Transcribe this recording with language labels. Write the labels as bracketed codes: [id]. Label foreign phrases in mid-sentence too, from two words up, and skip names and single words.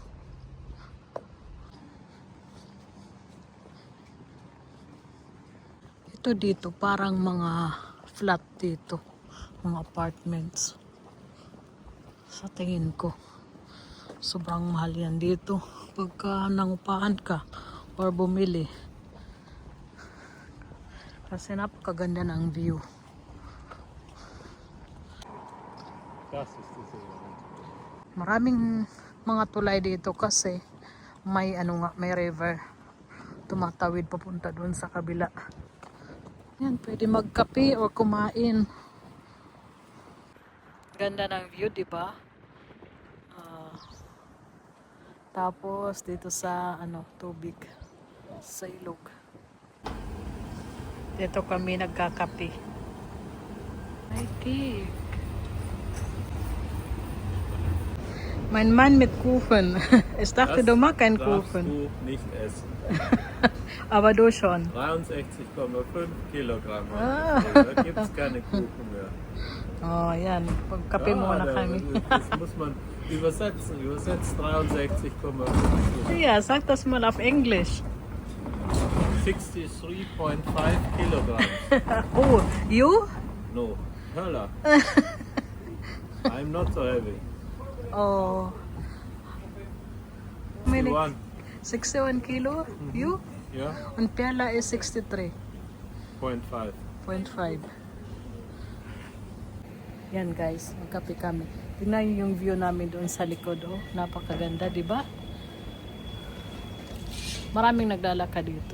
[tl] Ito dito, parang mga flat dito. Mga apartments. Sa tingin ko. Sobrang mahal yan dito. Pagka nangupahan ka or bumili. Kasi napakaganda ng view. [de] Das ist diese Variante. [tl] Maraming mga tulay dito kasi may may river. Tumatawid papunta doon sa kabila. Yan, pwede magkape or kumain. Ganda ng view, di ba? Tapos dito sa tubig sa ilog. Dito kami nagkakape. Ay, cake. [de] Mein Mann mit Kuchen. Ich dachte, du magst keinen darfst Kuchen. du nicht essen. Aber du schon. 63,5 Kilogramm. Ah. Da gibt es keine Kuchen mehr. [tl] Oh, yan. Pagkape muna kami. [de] Das muss man übersetzen. Übersetzt 63,5 Kilogramm. Ja, sag das mal auf Englisch. 63.5 Kilogramm. [en] Oh, you? No, Höller. I'm not so heavy. Oh. Many, 61. 61 kilo? You? [de] Ja, Und Perla is 63.5. 0.5. [tl] Yan guys, magkape kami. Tingnan niyo yung view namin doon sa likod. Oh, napakaganda, di ba? Maraming naglalakad dito.